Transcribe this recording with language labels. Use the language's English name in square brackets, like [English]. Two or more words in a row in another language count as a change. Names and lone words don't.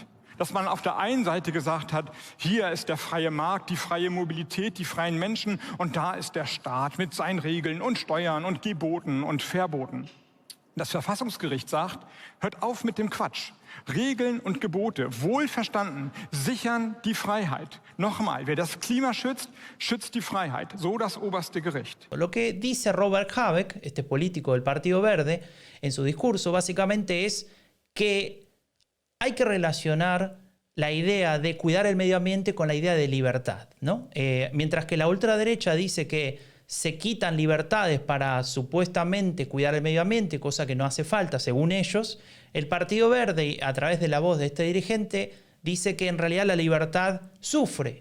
[German] Dass man auf der einen Seite gesagt hat, hier ist der freie Markt, die freie Mobilität, die freien Menschen und da ist der Staat mit seinen Regeln und Steuern und Geboten und Verboten. Das Verfassungsgericht sagt, hört auf mit dem Quatsch. Regeln und Gebote, wohl verstanden, sichern die Freiheit. Nochmal, wer das Klima schützt, schützt die Freiheit. So das oberste Gericht. [Spanish] Lo que dice Robert Habeck, este político del Partido Verde, en su discurso básicamente es que hay que relacionar la idea de cuidar el medio ambiente con la idea de libertad, ¿no? Mientras que la ultraderecha dice que se quitan libertades para supuestamente cuidar el medio ambiente, cosa que no hace falta según ellos, el Partido Verde, a través de la voz de este dirigente, dice que en realidad la libertad sufre.